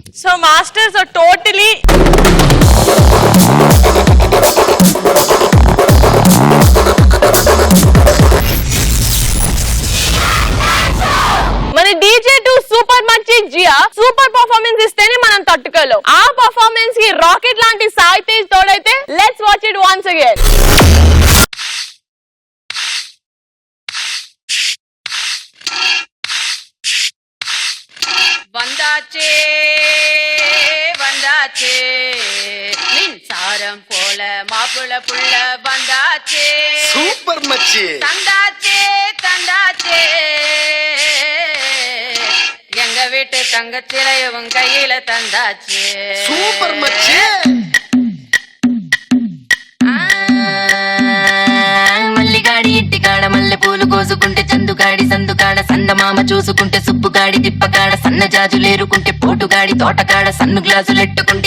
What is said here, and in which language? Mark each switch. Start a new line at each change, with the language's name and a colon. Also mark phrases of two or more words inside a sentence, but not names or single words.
Telugu: సో మాస్టర్,
English: so totally
Telugu: మన DJ2 సూపర్ మచ్చి జియా
English: super performance
Telugu: ఇస్తేనే మనం తట్టుకోలేం. ఆ పర్ఫార్మెన్స్ కి రాకెట్ లాంటి సాయి తేజ్ తోడైతే
English: let's watch it once again.
Tamil: வந்தாச்சே வந்தாச்சே மின்சாரம் போல மாப்பிள புள்ள வந்தாச்சே
Telugu: సూపర్ మచ్చి
Tamil: தந்தாச்சே தந்தாச்சே எங்க வீட்டு தங்கச்சிலையும் கையில தந்தாச்சே
Telugu: సూపర్ మచ్చి మల్లిగాడి ఇంటికాడ మల్లె పూలు కోసుకుంటే చందుగాడి సందుకాడ సందమామ చూసుకుంటే సుబ్బుగాడి తిప్పకాడ సన్న జాజులేరుకుంటే పోటుగాడి తోటకాడ సన్ను గ్లాసులెట్టుకుంటే